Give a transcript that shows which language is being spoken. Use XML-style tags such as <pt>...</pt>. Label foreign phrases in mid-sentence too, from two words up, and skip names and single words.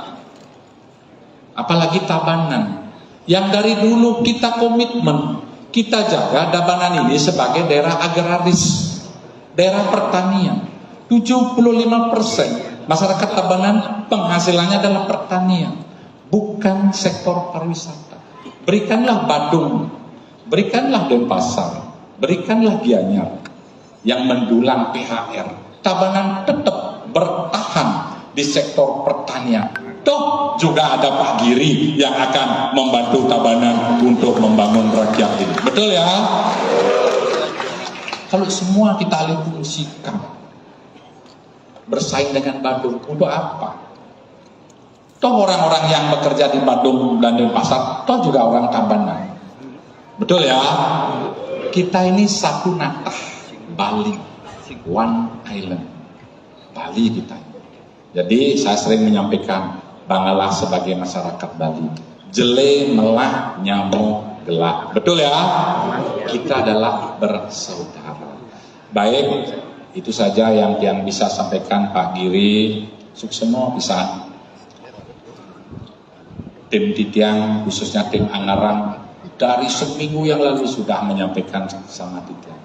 <id>Apalagi Tabanan, yang dari dulu kita komitmen, kita jaga Tabanan ini sebagai daerah agraris, daerah pertanian. 75% masyarakat Tabanan penghasilannya adalah pertanian, bukan sektor pariwisata. Berikanlah Badung, berikanlah Denpasar, berikanlah Gianyar yang mendulang PHR. Tabanan tetap bertahan di sektor pertanian. Toh juga ada Pak Giri yang akan membantu Tabanan untuk membangun rakyat ini. Betul ya? Kalau semua kita alih fungsikan, bersaing dengan Bandung. Untuk apa? Toh orang-orang yang bekerja di Bandung dan Denpasar, toh juga orang Tabanan. Betul ya? Kita ini satu natah, Bali,</id> <en>one island,</en> <id>Bali kita. Jadi saya sering menyampaikan, banggalah sebagai masyarakat Bali.</id> <ban>Jele, melah, nyamuk,</ban> <id>gelap. Betul ya? Kita adalah bersaudara. Baik, itu saja yang bisa sampaikan Pak Giri. Suksemo bisa. Tim Titiang, khususnya tim Angarang, dari seminggu yang lalu sudah menyampaikan sama Titiang.</id>